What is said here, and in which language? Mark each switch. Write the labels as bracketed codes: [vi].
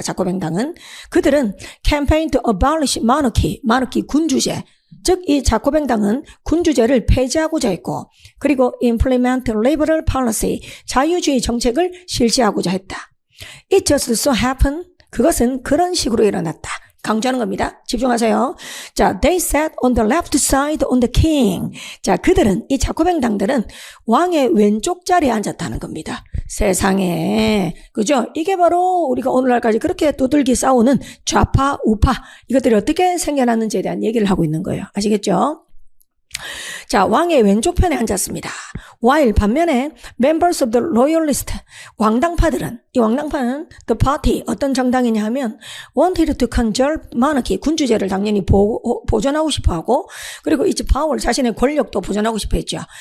[ko] 자코뱅당은 그들은 [en] campaign to abolish monarchy [ko] 군주제, 즉 이 자코뱅당은 군주제를 폐지하고자 했고 그리고 [en] implement liberal policy [ko] 자유주의 정책을 실시하고자 했다. [en] It just so happened [ko] 그것은 그런 식으로 일어났다. 강조하는 겁니다. 집중하세요. [en] 자, they sat on the left side on the king. [ko] 자, 그들은 이 자코뱅당들은 왕의 왼쪽 자리에 앉았다는 겁니다. 세상에, 그죠? 이게 바로 우리가 오늘날까지 그렇게 두들기 싸우는 좌파, 우파 이것들이 어떻게 생겨났는지에 대한 얘기를 하고 있는 거예요. 아시겠죠? 자, 왕의 왼쪽 편에 앉았습니다. while 반면에 [en] members of the loyalist [ko] 왕당파들은 이 왕당파는 the party 어떤 정당이냐 하면 [en] wanted to conserve monarchy [ko] 군주제를 당연히 보존하고 싶어하고 그리고 [en] its power [ko] 자신의 권력도 보존하고 싶어 했죠.